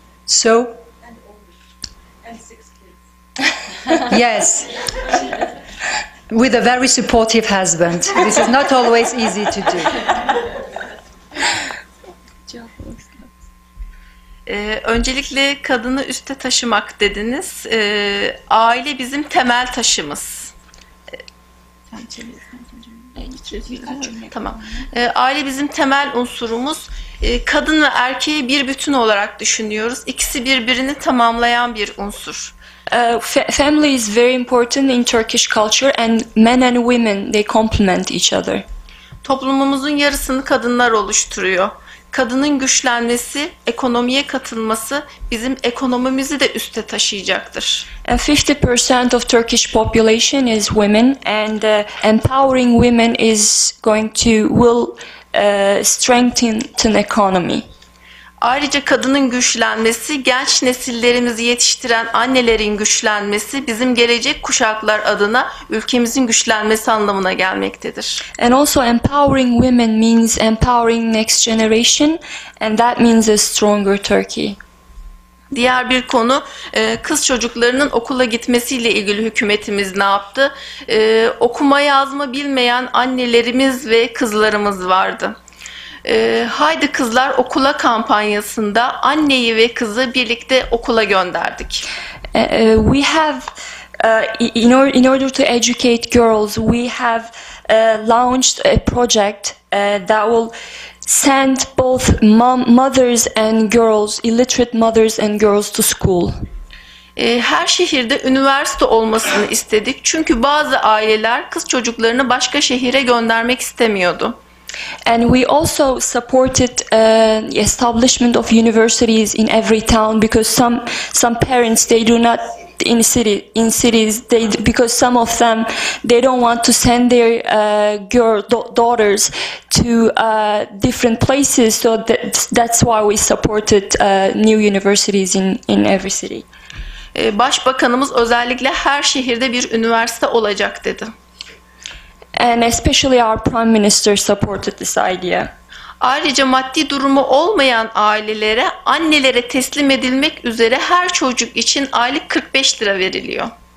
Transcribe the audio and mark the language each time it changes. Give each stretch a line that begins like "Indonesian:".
English: So, and 6 kids. Yes, with a very supportive husband. This is not always easy to do.
Turkish: Öncelikle kadını üste taşımak dediniz. Aile bizim temel taşımız. Tamam. Aile bizim temel unsurumuz. Kadın ve erkeği bir bütün olarak düşünüyoruz. İkisi birbirini tamamlayan bir unsur.
English: Family is very important in Turkish culture, and men and women, they complement each other.
Turkish: Toplumumuzun yarısını kadınlar oluşturuyor. Kadının güçlenmesi, ekonomiye katılması bizim ekonomimizi de üste taşıyacaktır.
English: And 50% of Turkish population is women, and empowering women is going to strengthen the economy.
Turkish: Ayrıca kadının güçlenmesi, genç nesillerimizi yetiştiren annelerin güçlenmesi bizim gelecek kuşaklar adına ülkemizin güçlenmesi anlamına gelmektedir.
English: And also empowering women means empowering next generation, and that means a stronger Turkey.
Turkish: Diğer bir konu kız çocuklarının okula gitmesiyle ilgili hükümetimiz ne yaptı? Okuma yazma bilmeyen annelerimiz ve kızlarımız vardı. Haydi Kızlar Okula kampanyasında anneyi ve kızı birlikte okula gönderdik.
English: We have, in order to educate girls, we have launched a project that will send both mothers and girls, illiterate mothers and girls to school.
Turkish: Her şehirde üniversite olmasını istedik. Çünkü bazı aileler kız çocuklarını başka şehire göndermek istemiyordu.
English: And we also supported the establishment of universities in every town, because some parents, they do not in cities because some of them, they don't want to send their daughters to different places, so that's why we supported new universities in every city.
Turkish: Başbakanımız özellikle her şehirde bir üniversite olacak dedi.
English: And especially our Prime Minister supported this idea.
Turkish: Ayrıca maddi durumu olmayan ailelere, annelere teslim edilmek üzere her çocuk için aylık 45 lira veriliyor.